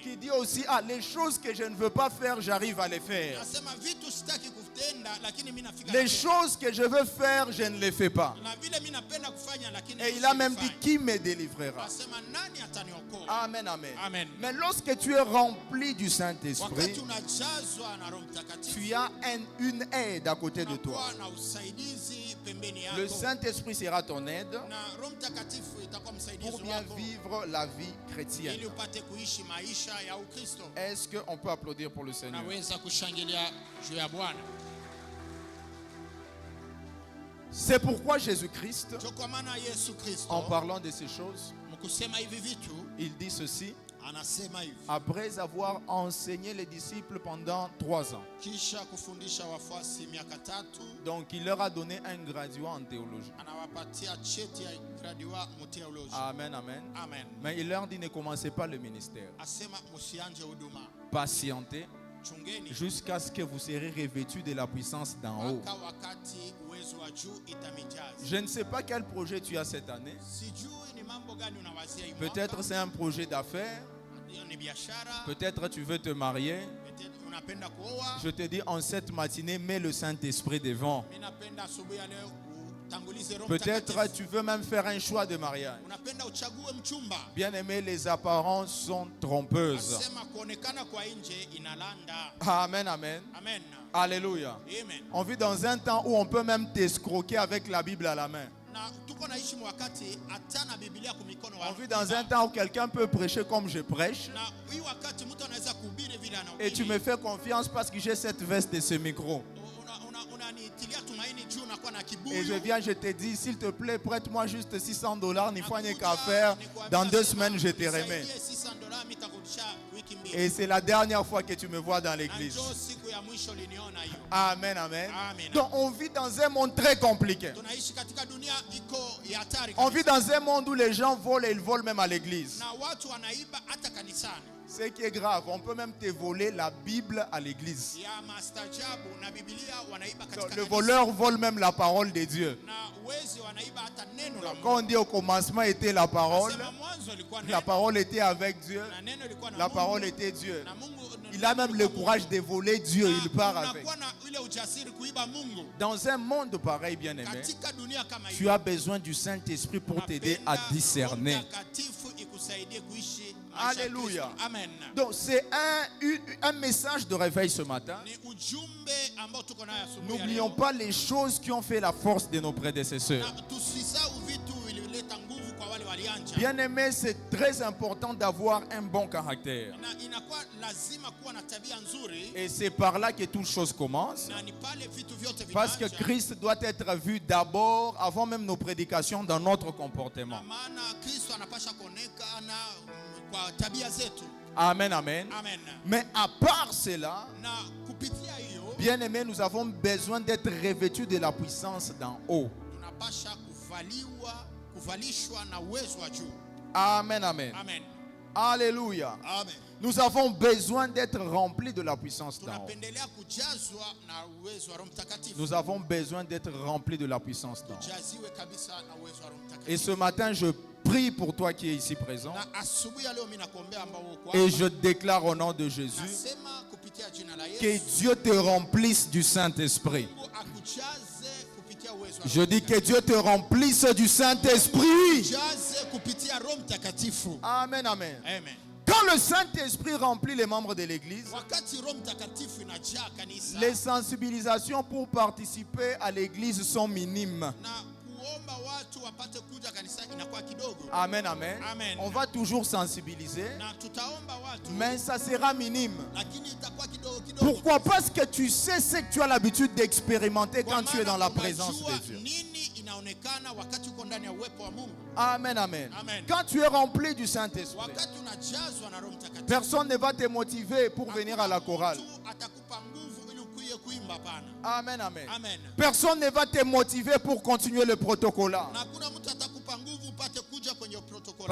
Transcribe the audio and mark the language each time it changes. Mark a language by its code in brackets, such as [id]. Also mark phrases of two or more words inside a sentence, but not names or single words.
[fr] qui dit aussi, les choses que je ne veux pas faire, j'arrive à les faire. [sw] Nasema vitu sitaki kutenda lakini mimi nafika. [fr] Les choses que je veux faire, je ne les fais pas. [sw] Na vile mimi napenda kufanya lakini [fr] Et il a même dit, [sw] sifanye. [fr] qui me délivrera? [sw] Nasema nani ataniokoa? [fr] Amen, amen. [sw] Amen. [fr] Mais lorsque tu es rempli du Saint-Esprit, [sw] Wakati unajazwa na Roho Mtakatifu, [fr] tu as une aide à côté de toi. [sw] unakuwa na usaidizi pembeni [fr] Le [sw] yako. [fr] Saint-Esprit sera ton aide [sw] Na Roho Mtakatifu itakuwa msaidizi [fr] pour bien [sw] wako [fr] vivre la vie chrétienne. [sw] ili upate kuishi maisha ya Ukristo. [fr] Est-ce qu'on peut applaudir pour le Seigneur? [sw] Naweza kushangilia juu ya Bwana. [fr] C'est pourquoi Jésus-Christ, [sw] Ndio kwa maana Yesu Kristo [fr] en parlant de ces choses, [sw] mkusema hivi vitu [fr] il dit ceci, [sw] anasema hivi. [fr] après avoir enseigné les disciples pendant 3 ans. [sw] Kisha kufundisha wafuasi miaka 3, [fr] Donc il leur a donné un graduat en théologie. [sw] anawapatia cheti ya graduate mu theology. [fr] Amen, amen. [sw] Amen. [fr] Mais il leur dit, ne commencez pas le ministère. [sw] Asema msianje huduma. [fr] Patientez [sw] Chungeni [fr] jusqu'à ce que vous serez revêtus de la puissance d'en haut. [sw] mpaka wakati uwezo wa juu itamijaza. [fr] Je ne sais pas quel projet tu as cette année. [sw] Sijui ni mambo gani unawazia hii mwaka. [fr] Peut-être c'est un projet d'affaires. [sw] Hiyo ni biashara. [fr] Peut-être tu veux te marier. [sw] Peut-être unapenda kuoa. [fr] Je te dis en cette matinée, mets le Saint-Esprit devant. [sw] Mimi napenda asubuhi ya leo utangulize Roho [fr] Peut-être [sw] Mtakatifu. [fr] tu veux même faire un choix de mariage. [sw] Unapenda uchague mchumba. [fr] Bien aimé, les apparences sont trompeuses. [sw] Asema kuonekana kwa nje inalanda. [fr] Amen, amen. [sw] Amen. [fr] Alléluia. [sw] Amen. [fr] On vit dans un temps où on peut même t'escroquer avec la Bible à la main. [sw] Na tuko naishi wakati hata na Biblia kwa mikono [fr] On vit dans un temps où quelqu'un peut prêcher comme je prêche. [sw] na hii wakati mtu anaweza kuhubiri vile [fr] Et tu [sw] anahubiri. [fr] me fais confiance parce que j'ai cette veste et ce micro. [sw] Unanitilia tumaini juu nakuwa na [fr] Et je [sw] kibuyu. [fr] viens, je te dis, s'il te plaît, prête-moi juste $600, n'y faut qu'à faire. Dans 2 semaines, je te remets. [sw] Nisaidie $600 mitakurudisha wiki mbili. [fr] Et c'est la dernière fois que tu me vois dans [sw] Na [fr] l'église. [sw] njoo siku ya mwisho liniona hiyo. [fr] Amen, amen. [sw] Amen. [fr] Donc on vit dans un monde très compliqué. [sw] Tunaishi katika dunia iko ya hatari [fr] On vit [sw] kabisa. [fr] dans un monde où les gens volent et ils volent même à l'église. [sw] Na watu wanaiba hata kanisani. [fr] Ce qui est grave, on peut même te voler la Bible à l'église. [sw] Ya mastajabu na Biblia wanaiba [fr] Donc, [sw] katika [fr] le [sw] kanisa. [fr] voleur vole même la parole de Dieu. [sw] Na wezi wanaiba hata neno la [fr] Quand on dit au commencement était la parole, [sw] Sema mwanzo ilikuwa [fr] la [sw] neno. [fr] parole était avec Dieu, [sw] Na neno ilikuwa na [fr] la [sw] Mungu. [fr] parole était Dieu. [sw] Na Mungu [fr] Il a même le courage de voler Dieu, il part avec. [sw] unakuwa na ile ujasiri kuiba Mungu. [fr] Dans un monde pareil, bien aimé, [sw] Katika dunia kama [fr] tu [sw] hiyo. [fr] as besoin du Saint-Esprit pour t'aider à discerner. [sw] Roho Mtakatifu ikusaidie kuishi maisha ya [fr] Alléluia. [sw] Kristo. Amen. [fr] Donc c'est un message de réveil ce matin. [sw] Ni ujumbe ambao tuko nayo asubuhi ya [fr] N'oublions [sw] leo. [fr] pas les choses qui ont fait la force de nos prédécesseurs. [sw] Na tusisahau vitu vilileta nguvu kwa wale walianja. [fr] Bien aimé, c'est très important d'avoir un bon caractère. [sw] Na inakuwa lazima kuwa na tabia nzuri. [fr] Et c'est par là que toute chose commence. [sw] Na ni pale vitu vyote [fr] Parce que [sw] vinaanza. [fr] Christ doit être vu d'abord, avant même nos prédications, dans notre [sw] Na [fr] comportement. [sw] maana Kristo anapasha kuonekana kwa tabia zetu. [fr] Amen, amen. [sw] Amen. [fr] Mais à part cela, [sw] Na kupitia hiyo [fr] bien aimé, nous avons besoin d'être revêtus de la puissance d'en haut. [sw] tunapasha kuvalishwa na uwezo wa juu. [fr] Amen, amen. [sw] Amen. [fr] Alléluia. [sw] Amen. [fr] Nous avons besoin d'être remplis de la puissance d'en haut. [sw] Tunapendelea kujazwa na uwezo wa Roho Mtakatifu. [fr] Nous avons besoin d'être remplis de la puissance d'en haut. [sw] Tujaziwe kabisa na uwezo wa Roho Mtakatifu. [fr] Et ce matin, je prie pour toi qui es ici présent. [sw] Na asubuhi ya leo mimi nakuombea ambao uko [fr] Et [sw] hapa. [fr] je déclare au nom de Jésus [sw] Nasema kupitia jina la [fr] que [sw] Yesu. [fr] Dieu te remplisse du Saint-Esprit. [sw] Mungu akujaze kupitia uwezo wa [fr] Je [sw] Roho [fr] dis que Dieu te remplisse du Saint-Esprit. [sw] Jaze kupitia Roho Mtakatifu. [fr] Amen, amen. [sw] Amen. [fr] Quand le Saint-Esprit remplit les membres de l'Église, [sw] Wakati Roho Mtakatifu inajaa kanisa [fr] les sensibilisations pour participer à l'Église sont minimes. [sw] na kuomba watu wapate kuja kanisa inakuwa kidogo. [fr] Amen, amen. [sw] Amen. [fr] On va toujours sensibiliser, [sw] Na tutaomba watu [fr] mais ça sera minime. [sw] lakini itakuwa kidogo kidogo. [fr] Pourquoi? Parce que tu sais ce que tu as l'habitude d'expérimenter [sw] Kwa [fr] quand tu es dans la [sw] maana [fr] présence [sw] unajua [fr] de Dieu. [sw] nini inaonekana wakati uko ndani ya uwepo wa Mungu. [fr] Amen, amen. [sw] Amen. [fr] Quand tu es rempli du Saint-Esprit, [sw] Wakati unajazwa na Roho Mtakatifu, [fr] personne ne va te motiver pour venir à la chorale. [sw] mtu atakupa nguvu ili ukuye kuimba, hapana. [fr] Amen, amen. [sw] Amen. [fr] Personne ne va te motiver pour continuer le protocole. [sw] Na hakuna mtu atakupa nguvu upate kuja kwenye protokoli.